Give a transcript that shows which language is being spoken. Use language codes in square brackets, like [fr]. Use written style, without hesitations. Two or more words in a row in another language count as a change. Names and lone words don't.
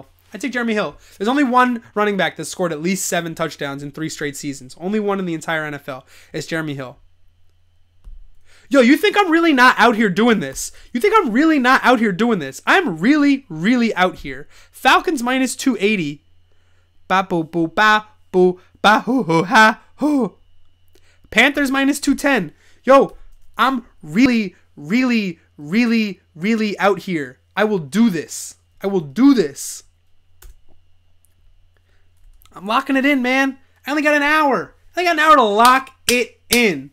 [en] There's only one running back that's scored at least 7 touchdowns in 3 straight seasons. Only one in the entire NFL. It's Jeremy Hill. Yo, you think I'm really not out here doing this? I'm really, really out here. Falcons minus 280. Ba boo boo ba boo ba hoo hoo ha hoo. Panthers minus 210. Yo, I'm really, really, really, really out here. I will do this. I'm locking it in, man. I only got an hour. They got an hour to lock it in.